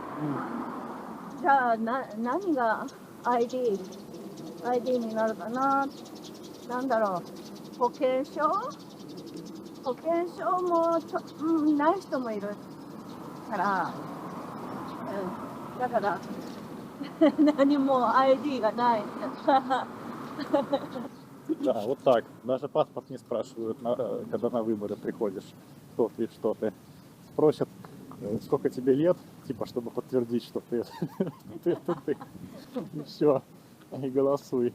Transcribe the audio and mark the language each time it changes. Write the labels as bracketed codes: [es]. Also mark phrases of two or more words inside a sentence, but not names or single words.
[ja] じゃあ何が ID になるかな。なんだろう、保険証もない人もいるから、だから何も ID がない。 [ru] Да, вот так. Даже паспорт не спрашивают, когда на выборы приходишь, кто ты, что ты. Спросят, сколько тебе лет, типа, чтобы подтвердить, что ты. ты. И все. И голосуй.